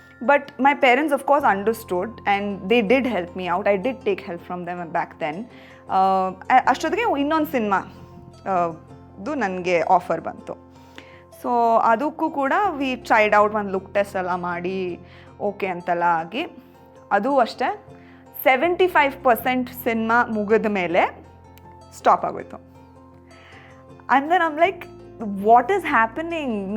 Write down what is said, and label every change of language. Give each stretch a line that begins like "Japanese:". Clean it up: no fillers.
English: But my parents of course understood and they did help me out. I did take help from them back then.
Kannada: ಅಷ್ಟೊತ್ತಿಗೆ ಇನ್ನೊಂದು cinema ಅದು ನನಗೆ offer ಬಂತು. So ಅದಕ್ಕೂ ಕೂಡ
English: we tried out,
Kannada: ಒಂದು look test ಎಲ್ಲ ಮಾಡಿ ಓಕೆ ಅಂತೆಲ್ಲ ಆಗಿ, ಅದು ಅಷ್ಟೇ 75% ಸಿನಿಮಾ ಮುಗಿದ ಮೇಲೆ ಸ್ಟಾಪ್ ಆಗೋಯ್ತು.
English: And then I'm like, what is happening?